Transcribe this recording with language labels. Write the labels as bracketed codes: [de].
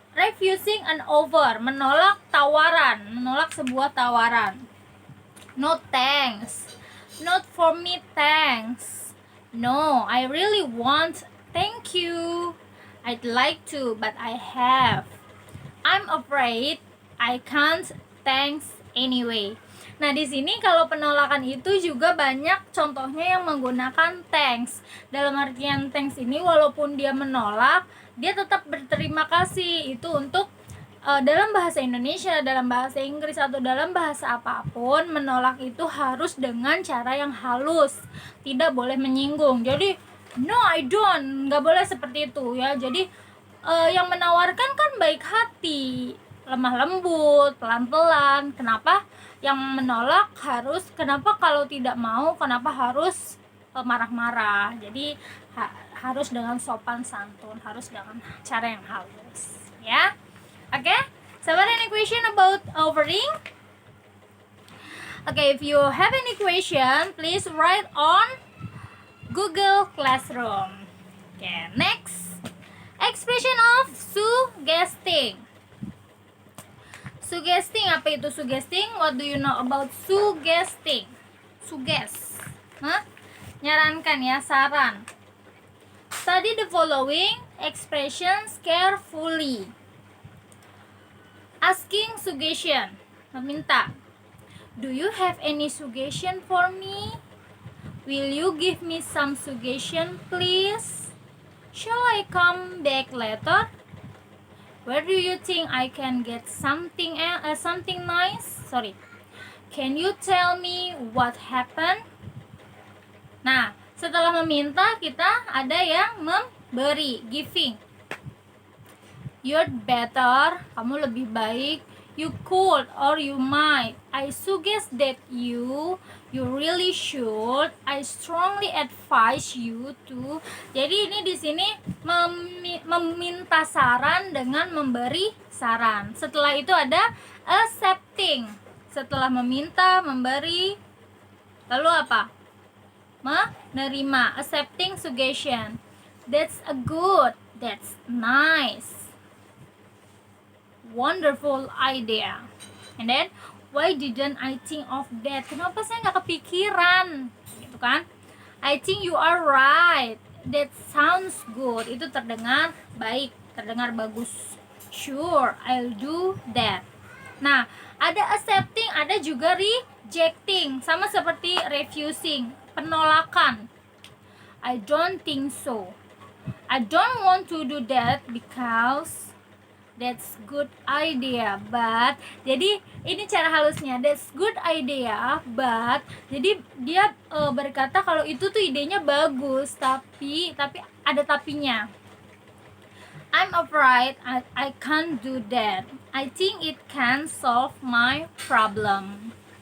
[id] Refusing an offer, menolak tawaran, menolak sebuah tawaran. [en] No thanks. Not for me, thanks. No, I really want. Thank you. I'd like to, but I have. I'm afraid I can't, thanks anyway. [id] Nah, di sini kalau penolakan itu juga banyak contohnya yang menggunakan thanks. Dalam artian thanks ini walaupun dia menolak, dia tetap berterima kasih. Itu untuk dalam bahasa Indonesia, dalam bahasa Inggris atau dalam bahasa apapun, menolak itu harus dengan cara yang halus, tidak boleh menyinggung. Jadi [en] no, I don't, [id] nggak boleh seperti itu, ya. Jadi yang menawarkan kan baik hati, lemah lembut, pelan-pelan. Kenapa yang menolak harus, kenapa kalau tidak mau, kenapa harus marah-marah? Jadi harus dengan sopan santun, harus dengan cara yang halus, ya. [en] Oke, so what any question about offering? Okay, if you have any question, please write on Google Classroom. Okay, next. Expression of suggesting. Suggesting, [id] apa itu [en] suggesting? What do you know about suggesting? [id] Suggest, nyarankan, ya, saran. [en] Study the following expressions carefully. Asking suggestion, meminta. Do you have any suggestion for me? Will you give me some suggestion, please? Shall I come back later? Where do you think I can get something nice? Sorry. Can you tell me what happened? [id] Nah, setelah meminta kita ada yang memberi, giving. [en] You're better, [id] kamu lebih baik. [en] You could or you might. I suggest that you really should. I strongly advise you to. [id] Jadi ini di sini meminta saran dengan memberi saran. Setelah itu ada accepting. Setelah meminta, memberi, lalu apa? [en] Menerima, accepting suggestion. That's a good, that's nice, wonderful idea. And then, why didn't I think of that? [id] Kenapa saya nggak kepikiran? Gitu kan? [en] I think you are right. That sounds good. [id] Itu terdengar baik, terdengar bagus. [en] Sure, I'll do that. [id] Nah, ada accepting, ada juga rejecting. Sama seperti refusing, penolakan. [en] I don't think so. I don't want to do that because that's good idea, but. [id] Jadi ini cara halusnya, [en] that's good idea, but. [id] Jadi dia berkata kalau itu tuh idenya bagus, tapi ada tapinya. [en] I'm afraid I can't do that. I think it can solve my problem.